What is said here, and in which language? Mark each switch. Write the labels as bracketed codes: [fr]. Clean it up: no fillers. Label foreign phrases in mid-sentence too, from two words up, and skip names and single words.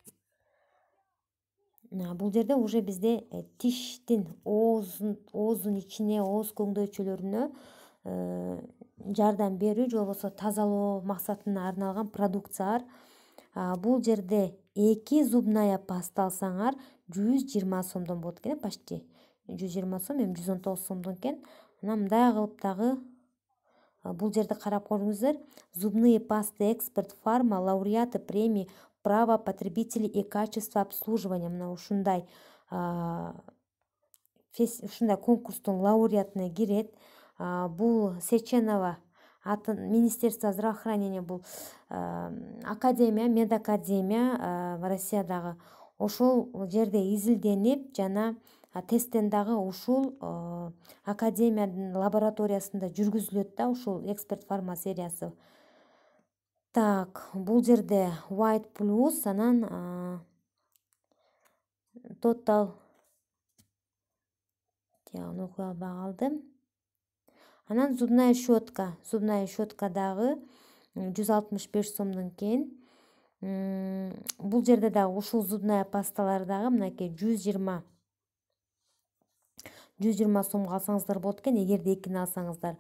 [ky] Бул жерде уже бизде тиштин ооздун ичине, ооз көңдөйчөлөрүнө жардам берүү же болбосо тазалоо максатына арналган продукциялар. Бул жерде 2 [ru] зубная паста [ky] алсаңар 120 сомдон болот экен, почти 120 сом, эми 119 сомдон экен. Анан мындай кылып дагы бул жерде карап коюңуздар. [ru] Зубные пасты Эксперт Фарма, лауреаты премии Право потребителей и качество обслуживания. [ky] Мына ушундай конкурстун лауреатына кирет. Бул Сеченова [ru] Министерство здравоохранения, [ky] бул академия, медакадемия Россиядагы, ошол жерде изилденип жана тесттен дагы ушул академиянын лабораториясында жүргүзүлөт да ушул эксперт фарма сериясы. Так, бул жерде [en] white plus [ky] анан total тиягын окуй албай калдым. Анан [ru] зубная щетка [ky] дагы 165 сомдон экен. Бул жерде дагы ушул [ru] зубная пасталар [ky] дагы мынакей 120 сомго алсаңыздар болот экен, эгерде экини алсаңыздар.